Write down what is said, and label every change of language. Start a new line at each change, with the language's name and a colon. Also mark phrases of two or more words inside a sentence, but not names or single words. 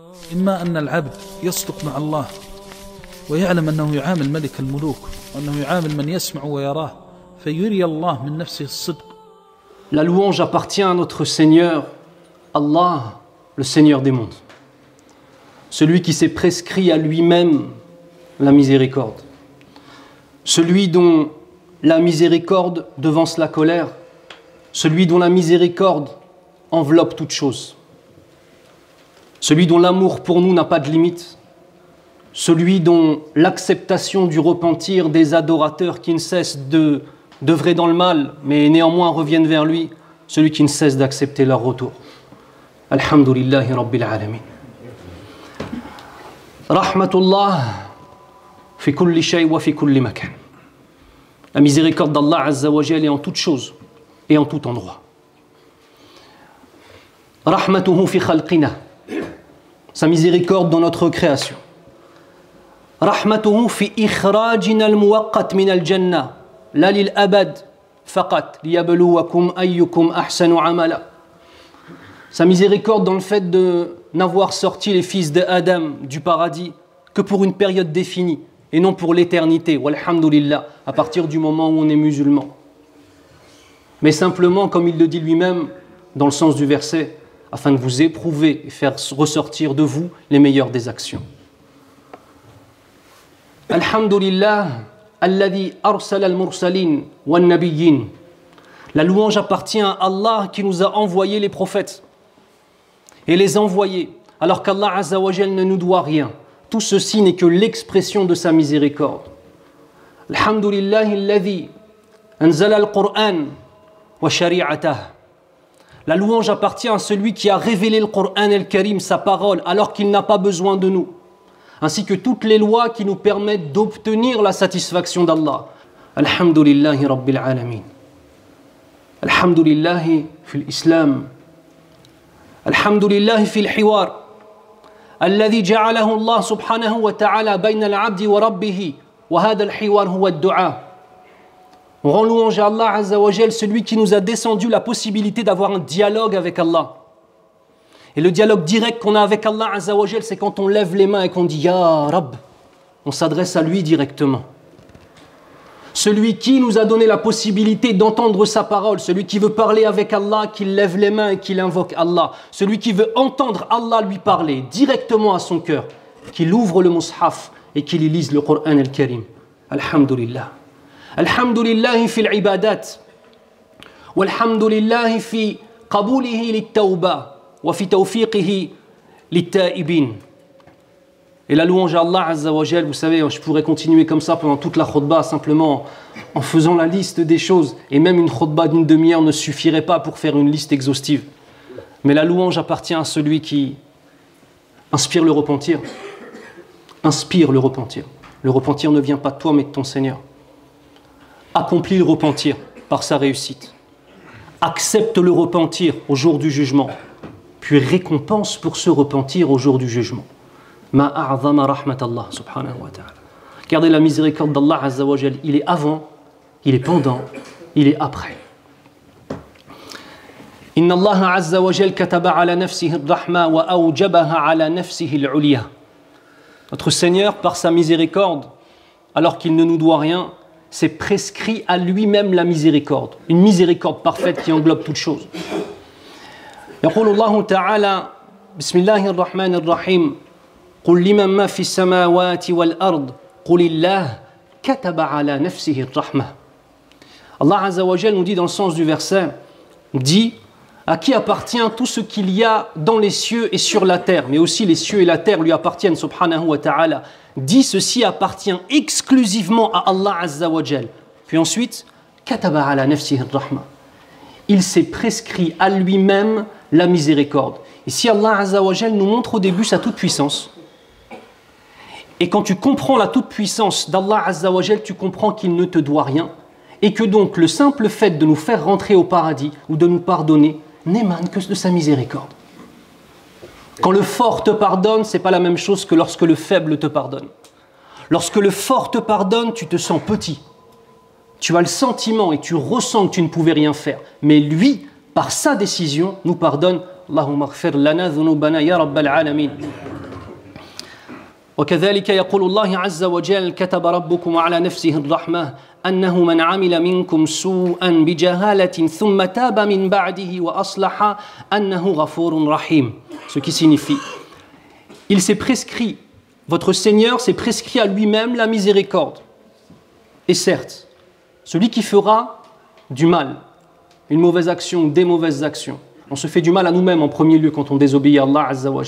Arabic: إما أن العبد يصدق مع الله ويعلم أنه يعامل ملك الملوك وأنه يعامل من يسمع ويراه فيري الله من نفسه الصدق.
French: La louange appartient à notre Seigneur, Allah, le Seigneur des mondes. Celui qui s'est prescrit à lui-même la miséricorde. Celui dont la miséricorde devance la colère. Celui dont la miséricorde enveloppe toute chose. Celui dont l'amour pour nous n'a pas de limite. Celui dont l'acceptation du repentir des adorateurs qui ne cessent d'œuvrer dans le mal, mais néanmoins reviennent vers lui, celui qui ne cesse d'accepter leur retour.
Arabic: الحمد لله رب العالمين. رحمة الله في كل شيء وفي كل مكان.
French: La miséricorde d'Allah
Arabic: عز وجل
French: est en toute chose et en tout endroit.
Arabic: رحمته في خلقنا.
French: Sa miséricorde dans notre création.
Arabic: رحمته في إخراجنا المؤقت من الجنة. لا للأبد فقط ليبلوكم أيكم أحسن عملا.
French: Sa miséricorde dans le fait de n'avoir sorti les fils de Adam du paradis que pour une période définie et non pour l'éternité. Walhamdulillah, à partir du moment où on est musulman. Mais simplement, comme il le dit lui-même, dans le sens du verset, afin de vous éprouver et faire ressortir de vous les meilleures des actions.
Arabic: الحمد لله، الذي أرسل المرسلين والنبيين.
French: La louange appartient à Allah qui nous a envoyé les prophètes et les envoyés, alors qu'Allah
Arabic: عز وجل
French: ne nous doit rien. Tout ceci n'est que l'expression de sa miséricorde.
Arabic: الحمد لله، الذي أنزل القرآن وشريعته.
French: La louange appartient à celui qui a révélé le Coran el-Karim, sa parole, alors qu'il n'a pas besoin de nous, ainsi que toutes les lois qui nous permettent d'obtenir la satisfaction d'Allah.
Arabic: الحمد لله رب العالمين. الحمد لله في الإسلام. الحمد لله في الحوار. الذي جعله الله سبحانه وتعالى بين العبد وربه وهذا الحوار هو الدعاء.
French: On rend louange à Allah
Arabic: عز وجل,
French: celui qui nous a descendu la possibilité d'avoir un dialogue avec Allah. Et le dialogue direct qu'on a avec Allah
Arabic: عز وجل,
French: c'est quand on lève les mains et qu'on dit
Arabic: يا رب.
French: On s'adresse à lui directement. Celui qui nous a donné la possibilité d'entendre sa parole, celui qui veut parler avec Allah, qui lève les mains et qui invoque Allah. Celui qui veut entendre Allah lui parler directement à son cœur, qu'il ouvre le mushaf et qu'il y lise le Coran el-Karim. Alhamdulillah.
Arabic: الحمد لله في العبادات. والحمد لله في قبوله للتوبة وفي توفيقه للتائبين.
French: Et la louange à Allah
Arabic: عز وجل,
French: vous savez, je pourrais continuer comme ça pendant toute la khutbah, simplement en faisant la liste des choses. Et même une khutbah d'une demi-heure ne suffirait pas pour faire une liste exhaustive. Mais la louange appartient à celui qui inspire le repentir. Inspire le repentir. Le repentir ne vient pas de toi, mais de ton Seigneur. Accomplis le repentir par sa réussite. Accepte le repentir au jour du jugement. Puis récompense pour ce repentir au jour du jugement.
Arabic: ما أعظم رحمة الله سبحانه وتعالى.
French: Regardez la miséricorde d'Allah
Arabic: عز وجل.
French: Il est avant, il est pendant, il est après.
Arabic: إن الله عز وجل كتب على نفسه الرحمة وأوجبها على نفسه العلية.
French: Notre Seigneur, par sa miséricorde, alors qu'il ne nous doit rien, s'est prescrit à lui-même la miséricorde. Une miséricorde parfaite qui englobe toute chose.
Arabic: يقول الله تعالى بسم الله الرحمن الرحيم قل لمن ما في السماوات والأرض قل الله كتب على نفسه الرحمة.
French: Allah
Arabic: عز وجل
French: nous dit dans le sens du verset, dit à qui appartient tout ce qu'il y a dans les cieux et sur la terre, mais aussi les cieux et la terre lui appartiennent,
Arabic: سبحانه وتعالى.
French: Dit ceci appartient exclusivement à Allah
Arabic: عز وجل.
French: Puis ensuite,
Arabic: كتب على نفسه الرحمة.
French: Il s'est prescrit à lui-même la miséricorde. Ici, Allah
Arabic: عز وجل
French: nous montre au début sa toute-puissance. Et quand tu comprends la toute-puissance d'Allah
Arabic: عز وجل,
French: tu comprends qu'il ne te doit rien. Et que donc le simple fait de nous faire rentrer au paradis ou de nous pardonner n'émane que de sa miséricorde. Quand le fort te pardonne, ce n'est pas la même chose que lorsque le faible te pardonne. Lorsque le fort te pardonne, tu te sens petit. Tu as le sentiment et tu ressens que tu ne pouvais rien faire. Mais lui, par sa décision, nous pardonne.
Arabic: اللهم اغفر لنا ذنوبنا يا رب العالمين. وكذلك يقول الله عز وجل كتب ربكم على نفسه الرحمة أنه من عمل منكم سوءا بجهالة ثم تاب من بعده وأصلح أنه غفور رحيم.
French: Ce qui signifie, il s'est prescrit, votre Seigneur s'est prescrit à lui-même la miséricorde. Et certes, celui qui fera du mal, une mauvaise action, des mauvaises actions, on se fait du mal à nous-mêmes en premier lieu quand on désobéit à Allah
Arabic: عز وجل.